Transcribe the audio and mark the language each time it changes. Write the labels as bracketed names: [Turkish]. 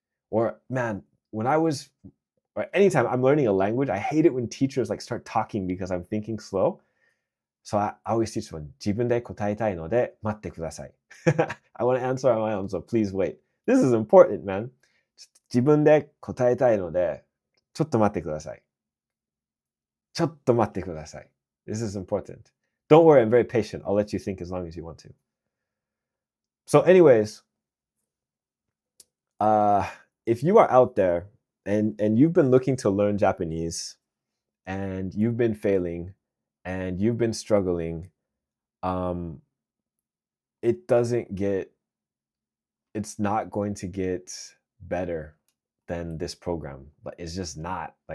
[English] Or, man, when I was, or anytime I'm learning a language, I hate it when teachers like start talking because I'm thinking slow. So I always teach them, [Japanese] 自分で答えたいので待ってください. [English] I want to answer on my own, so please wait. This is important, man. [Japanese] 自分で答えたいのでちょっと待ってください. ちょっと待ってください. [English] This is important. Don't worry, I'm very patient. I'll let you think as long as you want to. So anyways, if you are out there and you've been looking to learn Japanese and you've been failing and you've been struggling, it's not going to get better than this program. But it's just not.